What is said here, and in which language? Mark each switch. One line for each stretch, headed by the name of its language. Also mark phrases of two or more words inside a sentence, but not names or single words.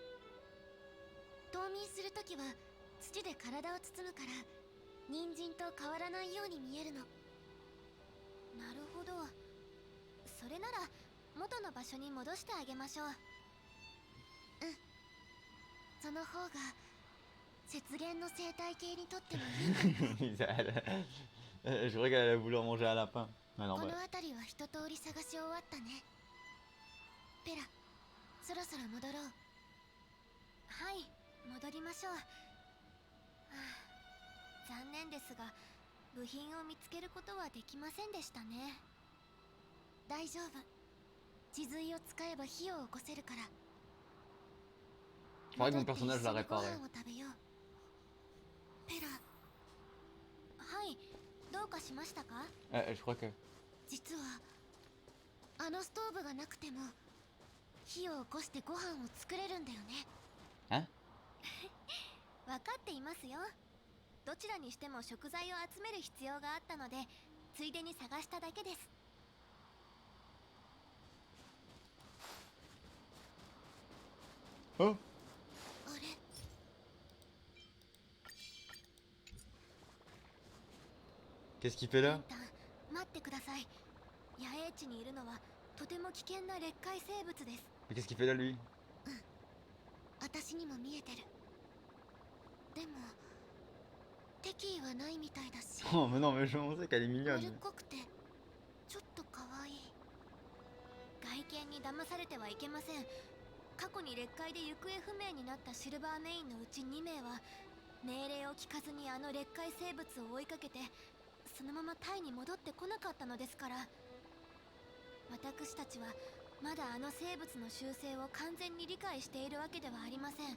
Japanese: 冬眠するときは土で体を包むから人参と変わらないように見えるの。なるほど。それなら元の場所に戻してあげましょう。うん、その方が雪原の生態系にとってもいいかも。
French: Je croyais qu'elle allait vouloir manger un lapin. Mais non,
Japanese: こ
French: bah.
Japanese: の辺りは一通り探し終わったね。ペラ、そろそろ戻ろう。はい、戻りましょう。はあ、残念ですが部品を見つけることはできませんでしたね。大丈夫、地髄を使えば火を起こせるから。
French: Je croyais que mon personnage l'a
Japanese: 戻って一緒
French: réparé.
Japanese: にご飯を食べよう。ペラ。はい、どうかしましたか？
French: Je crois que...
Japanese: 実はあのストーブがなくても火を起こしてご飯を作れるんだよね。
French: Hein?
Japanese: 分かっていますよ。どちらにしても食材を集める必要があったのでついでに探しただけです。 Oh! あれ、
French: Qu'est-ce qu'il fait là?
Japanese: 待ってください。野営地にいるのはとても危険な劣化生物です。
French: Mais qu'est-ce qu'il fait là lui?
Japanese: 私にも見えてる。でも敵意はないみたいだし、
French: Oh mais non mais je pensais qu'elle est
Japanese: 丸
French: mignonne.
Japanese: っこくてちょっと可愛い。外見に騙されてはいけません。過去に劣化で行方不明になったシルバーメインのうち2名は命令を聞かずにあの劣化生物を追いかけてそのままタイに戻ってこなかったのですから、私たちはまだあの生物の習性を完全に理解しているわけではありません。